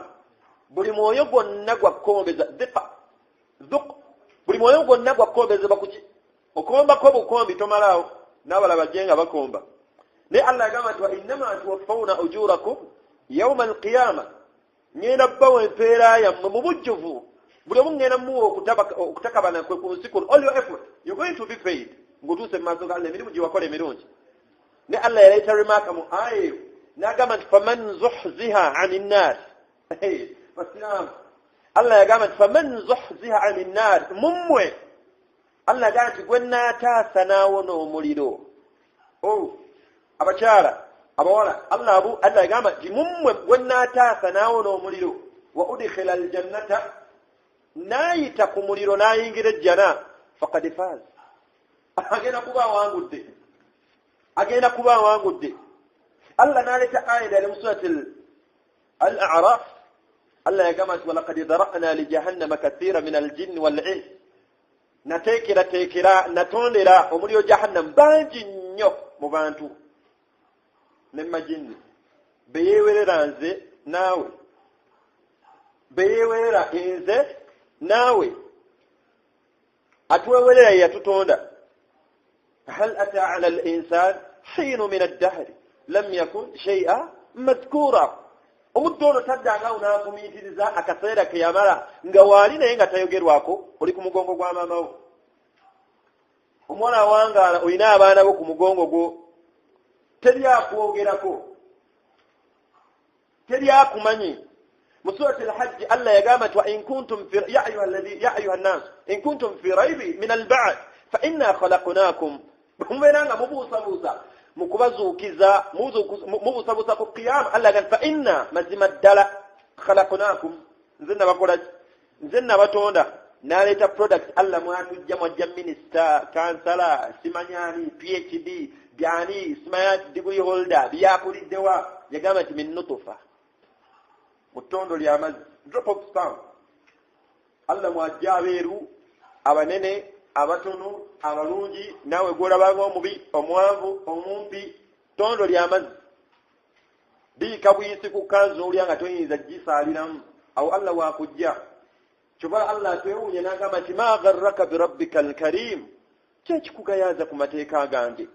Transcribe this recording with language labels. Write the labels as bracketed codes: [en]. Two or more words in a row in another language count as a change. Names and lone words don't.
[lg] Buli mwoyo gwonna gwakkombeza buli mwoyo gwonna gwakkombezebwa kuki okombako bukombi tomalaawo n'abalala bajje nga bakomba. Ne Allah yagamba nti [ar] وإنما توفون أجوركم يوم القيامة. [lg] Ngenda bbawo empeera yammwe mu bujjuvu buli omu ngenda muwa okutakabana kwe ku nsi kuno, [en] all your effort you're going to be paid [lg] ng'otuuse mu maaso ga Allah emirimu gye wakola emirungi. Ne Allah yaleeta remarka mu aya eyo n'agamba nti [ar] فمن زحزح عن النار. [lg] Basiraamu Allah yagamba nti [ar] فمن زحزح عن النار, [lg] mummwe Allah yagamba nti gwe nnaataasa n'awona omuliro. Abakyala abawala Allah yagamba nti mummwe gwe nnaataasa n'awona omuliro, [ar] وأدخل الجنة, [lg] n'ayita ku muliro n'ayingira ejjana, [ar] فقد فاز, [lg] agenda kuba awangudde. Allah n'aleeta aya ddala mu surati al-A'raf. Allah yagamba nti [ar] ولقد ذرأنا لجهنم كثيرا من الجن والإنس, [lg] natondera omuliro jahannam bangi nnyo mu bantu ne majinni, beyewerera nze naawe, beyewerera nze naawe, atwewerera yatutonda. [ar] هل أتى على الإنسان حين من الدهر لم يكن شيئا مذكورا. [lg] Omuddu ono taddanga unaakumiitiriza akaseera ke yamala nga waali naye nga tayogerwako, oli ku mugongo gwa maama wo. Omwana awangaala olina abaana bo ku mugongo gwo, teryakuwogerako, teryakumanyi. Mu surati al-Hajj Allah yagamba nti [ar] وإن كنتم في يا أيها الناس إن كنتم في ريب من البعث فإنا خلقناكم, [lg] mubeera nga mubuusabuusa mu kubazuukiza, mubuusabuusa ku qiyama. Allah yagamba [ar] فإنا [lg] mazima ddala khalaqnakum, nze nabatonda. N'aleeta product Allah mwajja minister, kansala, simanyani, PhD, byani, simanya [en] degree holder, [lg] byakuliddewa. Yagamba nti [ar] من نطفة, [lg] mu ttondo ly'amazzi, [en] drop of sperm. [lg] Allah mwajja abeeru, abanene, abatono, abalungi, naawe gw'olabanga omubi, omwanvu, omumpi, ttondo ly'amazzi. Biika buyisi ku kanzu n'olya nga toyinza gisaaliramu. Awo Allah waakujja. Kyova Allah twewuunye n'agamba nti [ar] ما غرك بربك الكريم, [lg] kyekikugayaza ku mateeka gange.